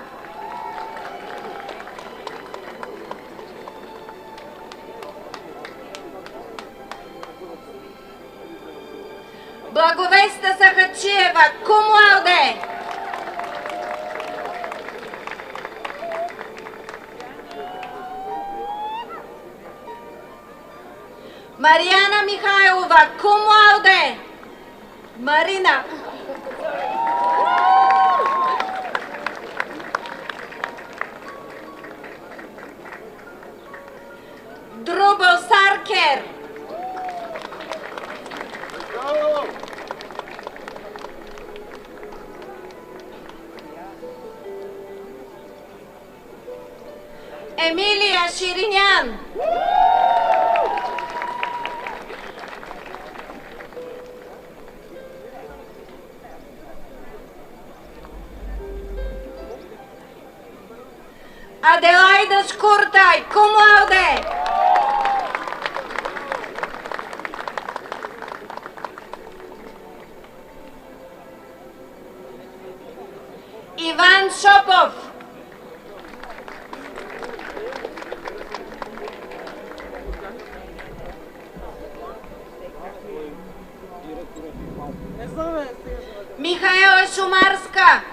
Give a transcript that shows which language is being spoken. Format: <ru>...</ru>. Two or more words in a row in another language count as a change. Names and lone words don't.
<bg>Благовеста Сахачиева,</bg> <la>cum laude.</la> <bg>Мариана Михайлова,</bg> <la>cum laude.</la> <bg>Марина. Друбо Саркер. Емилия Ширинян. Аделайда Шкуртай,</bg> <la>cum laude.</la> <bg>Иван Шопов. Михаела Шумарска.</bg>